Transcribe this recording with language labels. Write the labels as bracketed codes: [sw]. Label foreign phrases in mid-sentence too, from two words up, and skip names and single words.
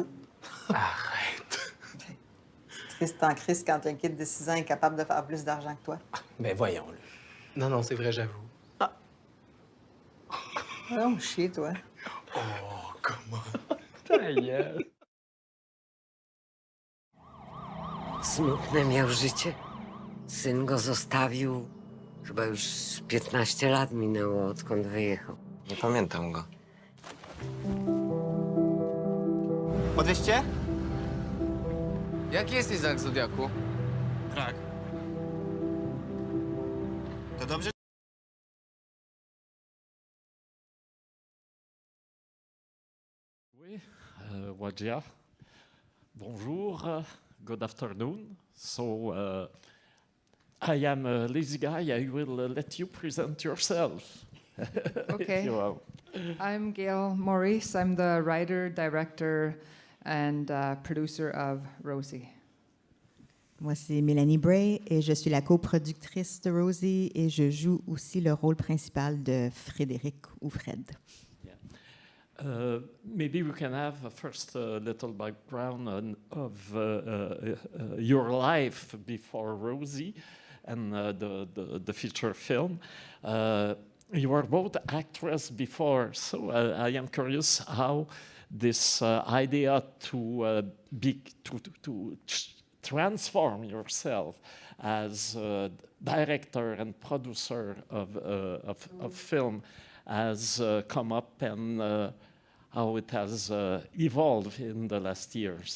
[fr] Arrête. Triste en Chris quand un kid de 6 ans est capable de faire plus d'argent que toi. Ben voyons, là. Non, non, c'est vrai, j'avoue. Non, chier, toi. Oh, comment? Ta gueule. [pl] Smutne miał życie. Syn go zostawił. Chyba już 15 lat minęło, odkąd wyjechał. Nie pamiętam go. Podwieźcie? Jaki jesteś znak zodiaku? Rak. To dobrze? [fr] Oui, Wajia. Bonjour, [en] good afternoon. So, I am a lazy guy. I will let you present yourself. Okay. If you will. I'm Gail Maurice. I'm the writer, director, and producer of Rosie. [fr] Moi, c'est Mélanie Bray et je suis la coproductrice de Rosie et je joue aussi le rôle principal de Frédéric ou Fred. [en] Maybe we can have first a little background of your life before Rosie and the feature film. You were both actresses before, so I am curious how this idea to transform yourself as director and producer of film has come up and how it has evolved in the last years.